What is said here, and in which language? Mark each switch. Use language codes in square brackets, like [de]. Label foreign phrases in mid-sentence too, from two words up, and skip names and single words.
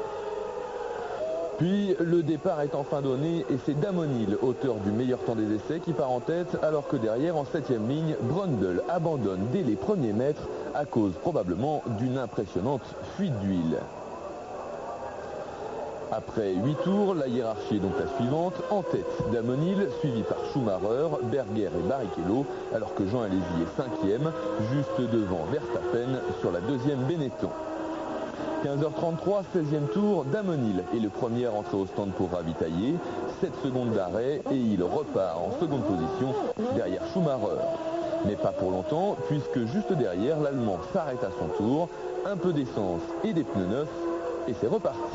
[fr] Puis le départ est enfin donné et c'est Damon Hill, auteur du meilleur temps des essais, qui part en tête alors que derrière, en 7e ligne, Brundle abandonne dès les premiers mètres à cause probablement d'une impressionnante fuite d'huile. Après 8 tours, la hiérarchie est donc la suivante. En tête, Damon Hill, suivi par Schumacher, Berger et Barrichello, alors que Jean Alesi est 5e, juste devant Verstappen sur la 2e Benetton. 15h33, 16e tour, Damon Hill est le premier à rentrer au stand pour ravitailler. 7 secondes d'arrêt et il repart en seconde position derrière Schumacher. Mais pas pour longtemps, puisque juste derrière, l'Allemand s'arrête à son tour. Un peu d'essence et des pneus neufs et c'est reparti.